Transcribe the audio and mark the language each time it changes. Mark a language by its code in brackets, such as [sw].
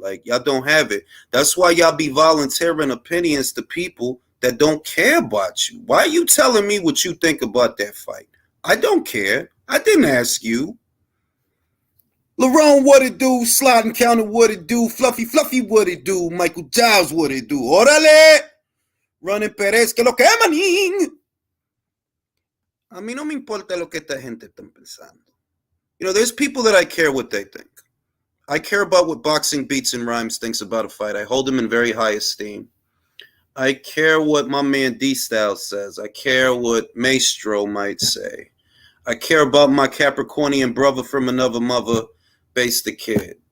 [en] Like, y'all don't have it. That's why y'all be volunteering opinions to people that don't care about you. Why are you telling me what you think about that fight? I don't care. I didn't ask you. Lerone, what it do? Sliding counter, what it do? Fluffy, what it do? Michael Giles, what it do? Órale! [es] Running Perez, que lo que manín. A mí no me importa lo que esta gente está pensando. [en] There's people that I care what they think. I care about what Boxing Beats and Rhymes thinks about a fight. I hold him in very high esteem. I care what my man D-Style says. I care what Maestro might say. I care about my Capricornian brother from another mother, Base the Kid.